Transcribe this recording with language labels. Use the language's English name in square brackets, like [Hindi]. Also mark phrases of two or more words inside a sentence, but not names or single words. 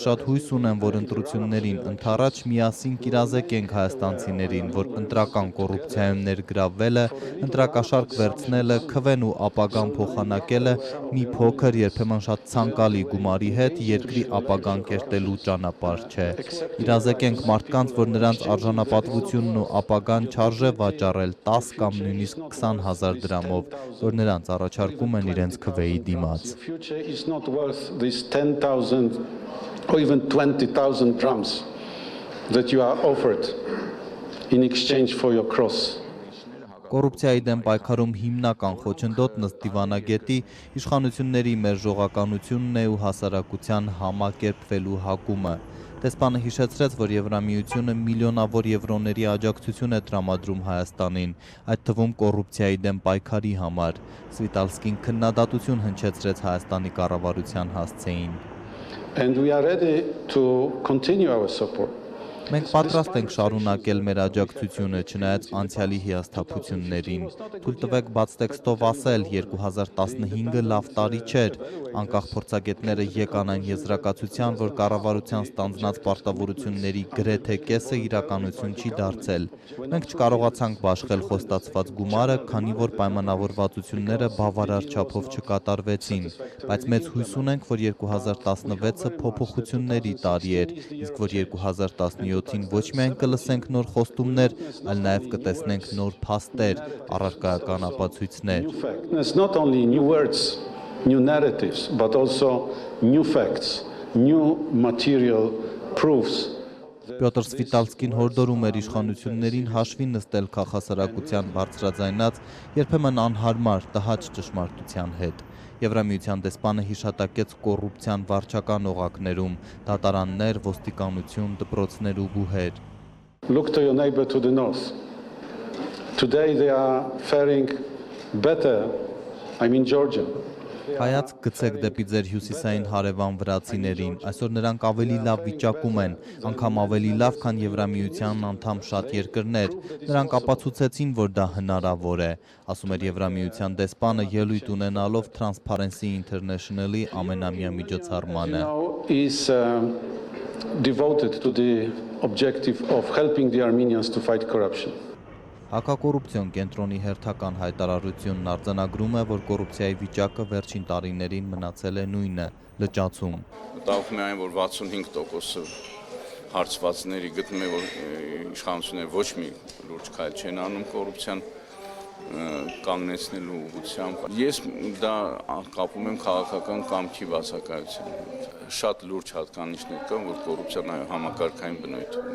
[Armenian] շատ հույս ունեմ, որ ընտրություններին ընդառաջ միասին կիրազեկենք հայաստանցիներին, որ ընտրական կոռուպցիայում ներգրավվելը, ընտրակաշարք վերցնելը, քվեն ու ապագան փոխանակելը մի փոքր, երբեմն շատ ցանկալի գումարի հետ երկրի ապագան կերտելու ճանապարհ չէ։ Իրազեկենք մարդկանց, որ նրանց արժանապատվությունն ու ապագան չարժե վաճառել 10 կամ նույնիսկ 20,000 դրամով, որ նրանց առաջարկում են իրենց քվեի դիմաց։ [English] future is not worth these 10,000 or even 20,000 drams that you are offered in exchange for your cross. [Armenian] Կոռուպցիայի դեմ պայքարում հիմնական խոչընդոտն ըստ դիվանագետի իշխանությունների մերժողականությունն է ու հասարակության համակերպվելու հակումը։ Դեսպանը հիշեցրեց, որ Եվրամիությունը միլիոնավոր եվրոների աջակցություն է տրամադրում Հայաստանին, այդ թվում կոռուպցիայի դեմ պայքարի համար։ Սվիտալսկին քննադատություն հնչեցրեց Հայաստանի կառավարության հասցեին։ [English] And we are ready to continue our support. [Armenian] Մենք պատրաստ ենք շարունակել մեր աջակցությունը, չնայած անցյալի հիասթափություններին։ Թույլ տվեք բաց տեքստով ասել, 2015-ը լավ տարի չէր։ Անկախ փորձագետները եկան այն եզրակացության, որ կառավարության ստանձնած պարտավորությունների գրեթե կեսը իրականություն չի դարձել։ Մենք չկարողացանք բաշխել խոստացված գումարը, քանի որ պայմանավորվածությունները բավարար չափով չկատարվեցին, բայց մեծ հույս ունենք, որ 2016-ը փոփոխությունների տարի էր, իսկ որ 2017-ին ոչ միայն կլսենք նոր խոստումներ, այլ նաև կտեսնենք նոր փաստեր, առարկայական ապացույցներ։ [English] It's not only new words, new narratives, but also new facts, new material proofs. [Armenian] Պյոտր Սվիտալսկին հորդորում էր իշխանություններին հաշվի նստել քաղաքասարակության բարձրաձայնած, երբեմն անհարմար տհաճ ճշմարտության հետ։ Եվրամիության դեսպանը հիշատակեց կոռուպցիան վարչական օղակներում, դատարաններ, ոստիկանություն, դպրոցներ ու բուհեր։ [English] Look to your neighbor to the north. Today they are faring better. I'm in Georgia. [Armenian] Հայացք գցեք դեպի ձեր հյուսիսային հարևան վրացիներին, այսօր նրանք ավելի լավ վիճակում են, անգամ ավելի լավ, քան Եվրամիության անդամ շատ երկրներ, նրանք ապացուցեցին, որ դա հնարավոր է, ասում էր Եվրամիության դեսպանը ելույթ ունենալով Transparency International-ի ամենամյա միջոցառմանը։ [English] Is devoted to the objective of helping the Armenians to fight corruption. [Armenian] Հակակոռուպցիոն կենտրոնի հերթական հայտարարությունն արձանագրում է, որ կոռուպցիայի վիճակը վերջին տարիներին մնացել է նույնը՝ լճացում։ Մտածում եմ, որ 65% հարցվածների գտնում է, որ իշխանությունները ոչ մի լուրջ քայլ չեն անում կոռուպցիան կանգնեցնելու ուղղությամբ։ Ես դա կապում եմ քաղաքական կամքի բացակայության հետ։ Շատ լուրջ հատկանիշներ կան, որ կոռուպցիան համակարգային բնույթ ունի։